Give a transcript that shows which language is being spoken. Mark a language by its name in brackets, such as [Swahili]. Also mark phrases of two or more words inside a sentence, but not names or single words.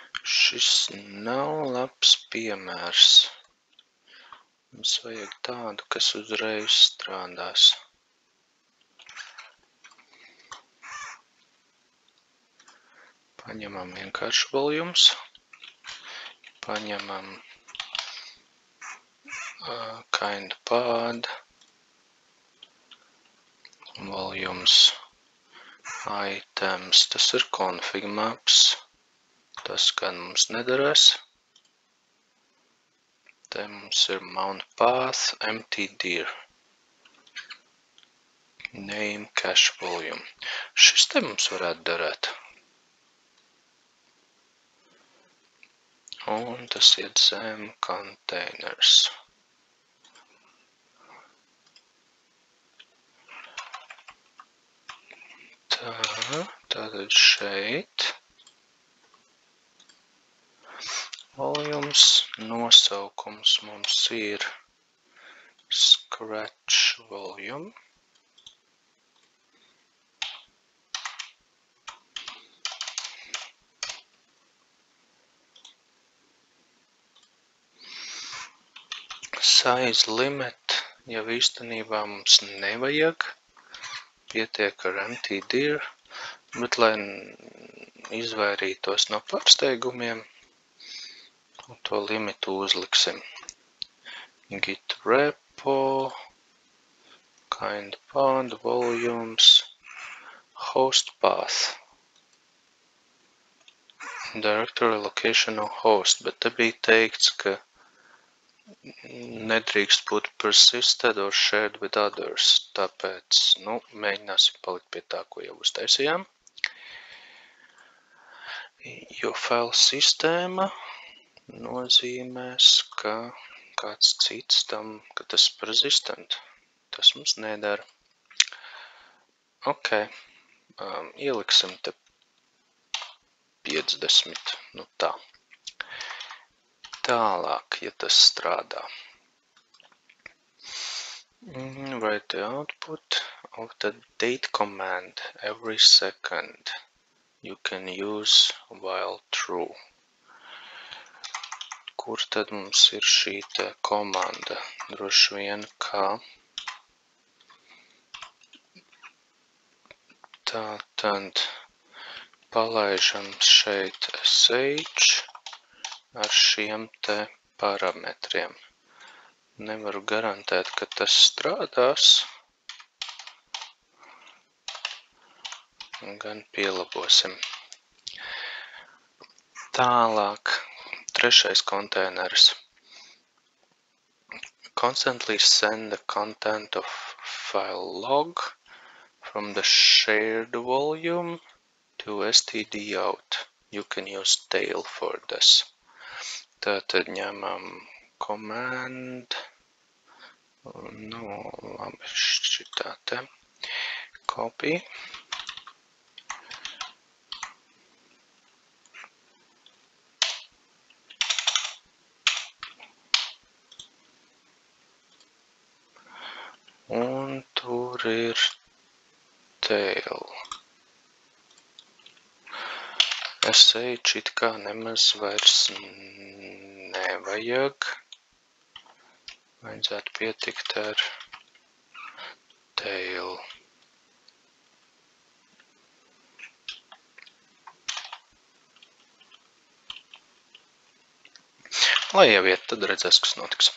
[Latvian] Šis nav labs piemērs. Mums vajag tādu, kas uzreiz strādās. Paņemam vienkārši volumes. Paņemam [English] kind path. Volumes. Items. [Latvian] Tas ir [English] config maps. [Latvian] Tas gan mums nedarēs. Te mums ir [English] mount path, empty dir. Name cache volume. [Latvian] Šis te mums varētu darēt. Un tas iet zem containers. Tātad šeit. Volumes nosaukums mums ir [English] scratch volume. Size limit [Latvian] jau īstenībā mums nevajag. Pietiek ar [English] empty dir, [Latvian] bet lai izvairītos no pārsteigumiem, to limitu uzliksim. [English] Git repo, kind path, volumes, host path. Directory location no host, [Latvian] bet te bija teikts, ka nedrīkst būt [English] persisted or shared with others. [Latvian] Tāpēc, mēģināsim palikt pie tā, ko jau uztaisījām. Jo file sistēma nozīmēs, ka kāds cits tam, ka tas persistent. Tas mums nedara. Ok. Ieliksim te 50. Tā. Tālāk, ja tas strādā. [English] Write the output of the date command every second. You can use while true. [Latvian] Kur tad mums ir šī te komanda? Droši vien, kā tātad palaižam šeit sh ar šiem te parametriem. Nevaru garantēt, ka tas strādās. Gan pielabosim. Tālāk, trešais konteineris. [English] Constantly send the content of file log from the shared volume to std out. You can use tail for this. [Latvian] Tātad ņemam command, labi, šitā te, copy, un tur ir tail. Sh it kā nemaz vairs nevajag. Vajadzētu pietikt ar tail. Lai jau iet, tad redzēs, kas notiks.